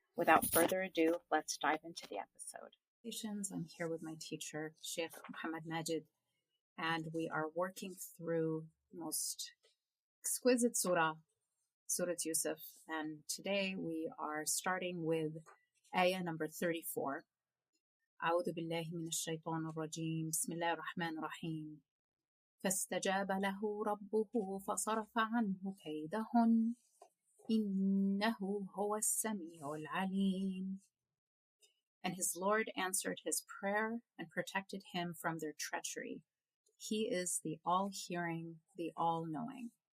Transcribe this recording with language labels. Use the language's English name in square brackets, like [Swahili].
[English] Without further ado, let's dive into the episode. I'm here with my teacher, Sheikh Muhammad Majid, and we are working through the most exquisite surah, Surah Yusuf, and today we are starting with ayah number 34. [Arabic] أعوذ بالله من الشيطان الرجيم بسم الله الرحمن الرحيم فاستجاب له ربه فصرف عنه كيدهن إنه هو السميع العليم. [English] And his Lord answered his prayer and protected him from their treachery. He is the all-hearing, the all-knowing.